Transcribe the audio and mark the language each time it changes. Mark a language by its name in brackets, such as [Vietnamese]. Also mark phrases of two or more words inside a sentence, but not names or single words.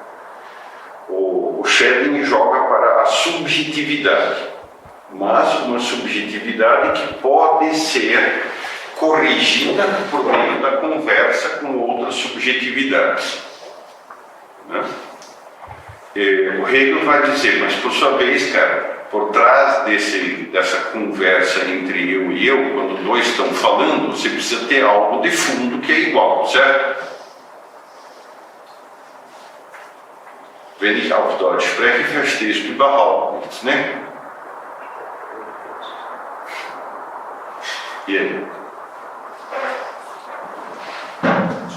[Portuguese] O Schelling joga para a subjetividade, mas uma subjetividade que pode ser corrigida por meio da conversa com outras subjetividades. Né? O Hegel vai dizer, mas por sua vez, cara, por trás dessa conversa entre eu e eu, quando dois estão falando, você precisa ter algo de fundo que é igual, certo? [German] Wenn ich auf Deutsch spreche, verstehst du überhaupt nichts, [Portuguese] né? E aí?